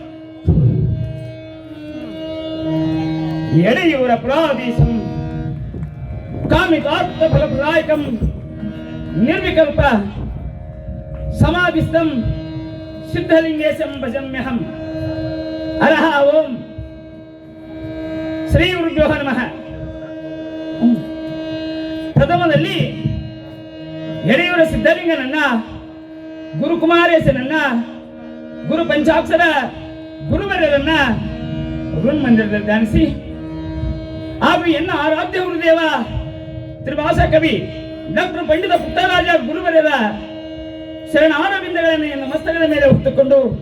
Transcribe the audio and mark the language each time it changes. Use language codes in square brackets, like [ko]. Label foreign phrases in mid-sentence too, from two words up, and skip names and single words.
[sa] ಎಳೆಯೂರ ಪ್ರಾದೇಶಂ ಕಾಮಿಕಾರ್ಥ ಫಲಪ್ರದಾಯಕಂ ನಿರ್ವಿಕಲ್ಪ ಸಮಾಧಿಸ್ಥಂ ಸಿದ್ಧಲಿಂಗೇಶಂ ಭಜಮ್ಯಹಂ ಹರಃ ಓಂ ಶ್ರೀ ಗುರುಭ್ಯೋ ನಮಃ. [kn] ಪ್ರಥಮದಲ್ಲಿ ಎಳೆಯೂರ ಸಿದ್ಧಲಿಂಗನನ್ನ, ಗುರುಕುಮಾರೇಶನನ್ನ, ಗುರು ಪಂಚಾಕ್ಷರ ಗುರುವರರನ್ನ ಮಂದಿರದಲ್ಲಿ ಧ್ಯಾನಿಸಿ ಹಾಗೂ ಎನ್ನ ಆರಾಧ್ಯ ಗುರುದೇವ ತ್ರಿಭಾಷಾ ಕವಿ ಡಾಕ್ಟರ್ ಪಂಡಿತ ಪುಟ್ಟರಾಜ ಗುರುವರರ ಶರಣಾರವಿಂದಗಳನ್ನು ಎನ್ನ ಮಸ್ತಕದ ಮೇಲೆ ಹೊತ್ತುಕೊಂಡು